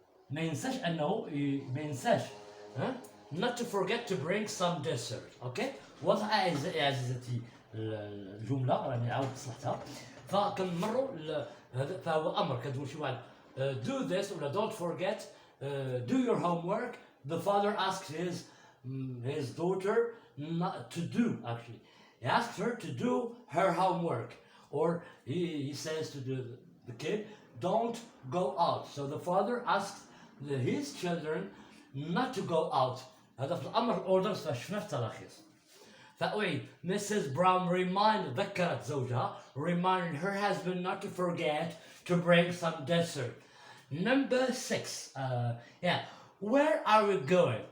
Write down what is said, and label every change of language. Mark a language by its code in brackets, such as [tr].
[ar] ما ينساش أنه ما ينساش [en] not to forget to bring some dessert. Okay. [ar] واضح أعزائي عزيزتي الجملة راني عاود صلحتها. فكنمروا فهو أمر كتقول شي واحد [en] do this [ar] ولا [en] don't forget do your homework the father asked his daughter not to do, actually. He asked her to do her homework. Or he says to the kid, don't go out. So the father asked his children not to go out. [ar] هذا في الأمر orders فشفنا في تراخيص. فأوي Mrs. [en] Brown [ar] ذكرت زوجها, [en] reminded her husband not to forget to bring some dessert. Number 6, yeah, where are we going?